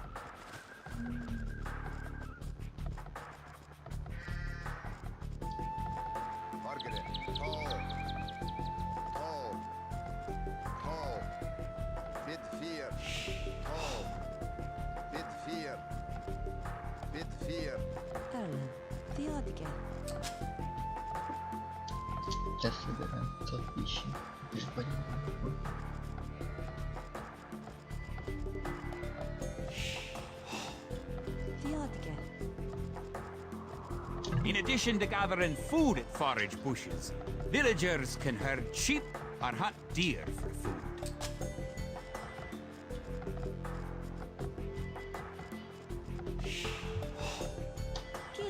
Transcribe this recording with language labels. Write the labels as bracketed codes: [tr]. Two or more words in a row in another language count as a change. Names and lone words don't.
[en] Margaret, tall, bid 4, tall, bid 4, bid 4. Erlen. Theodike. [ru] Сейчас собираем 500 тысяч. Переходим на [en] Theodike. In addition to gathering food at forage bushes, villagers can herd sheep or hunt deer for food. Kid.